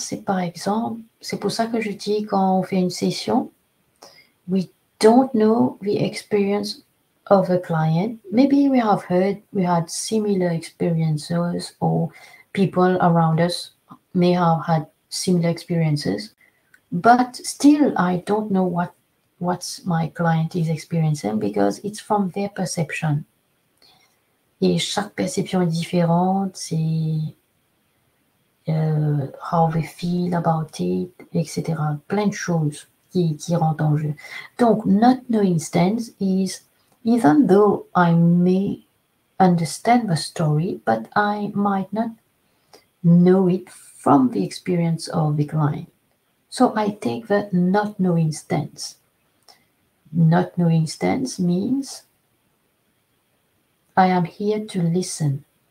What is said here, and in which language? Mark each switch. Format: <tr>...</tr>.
<fr>C'est par exemple, c'est pour ça que je dis quand on fait une session,</fr> <en>we don't know the experience of a client. Maybe we have heard we had similar experiences, or people around us may have had similar experiences, but still I don't know what my client is experiencing because it's from their perception.</en> <fr>Et chaque perception est différente, c'est</fr> <en>how they feel about it,</en> <fr>etc. Plein de choses qui rentrent en jeu.</fr> <en>Donc, not knowing stance is, even though I may understand the story, but I might not know it from the experience of the client. So I take the not knowing stance. Not knowing stance means I am here to listen.</en>